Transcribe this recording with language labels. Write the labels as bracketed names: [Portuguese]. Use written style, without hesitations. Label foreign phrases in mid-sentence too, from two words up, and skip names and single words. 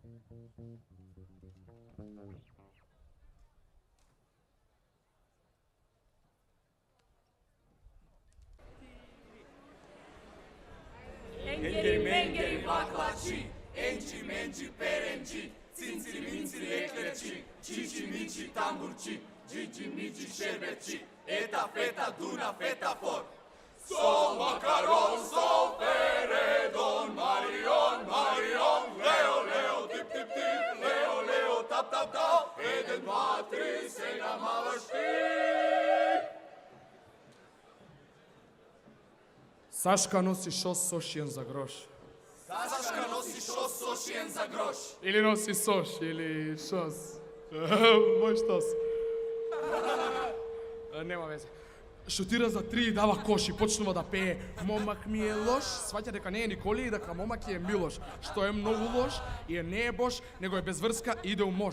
[Macedonian] Engeri mengeri baklaçi, enci menci perenci, cinciri minciri eklerci, cici mici tamburci, cici mici şerbetçi, eta feta duna feta for. Sol makaron, sol feredon, marion, marion, leo, leo, tip, tip, tip, leo, leo, tap, tap, tap, eden matri, sena mavašti. Сашка носи шос сошиен за грош. Сашка носи шос сошиен за грош. Или носи сош, или шос. Мој штос. Нема везе. Шутира за 3 и дава коши, почнува да пее. Момак ми е лош, сваќа дека не е Николи и дека момак е Милош. Што е многу лош и не е бош, него е без врска и иде у мош.